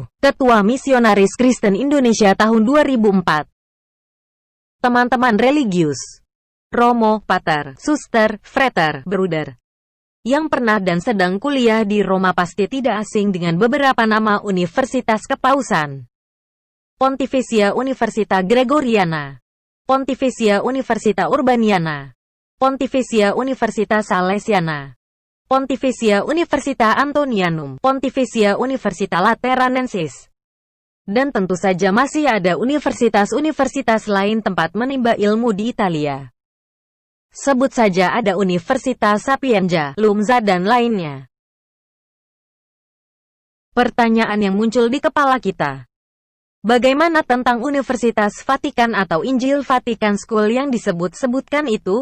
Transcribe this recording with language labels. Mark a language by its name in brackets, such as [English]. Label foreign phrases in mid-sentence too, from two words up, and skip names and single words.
[Indonesian] Ketua Misionaris Kristen Indonesia tahun 2004. Teman-teman religius, Romo, Pater, Suster, Frater, Bruder, yang pernah dan sedang kuliah di Roma pasti tidak asing dengan beberapa nama universitas kepausan. Pontificia Università Gregoriana, Pontificia Università Urbaniana, Pontificia Università Salesiana, Pontificia Università Antonianum, Pontificia Università Lateranensis. Dan tentu saja masih ada universitas-universitas lain tempat menimba ilmu di Italia. Sebut saja ada Universitas Sapienza, LUMSA dan lainnya. Pertanyaan yang muncul di kepala kita, bagaimana tentang Universitas Vatikan atau Injil Vatican School yang disebut-sebutkan itu?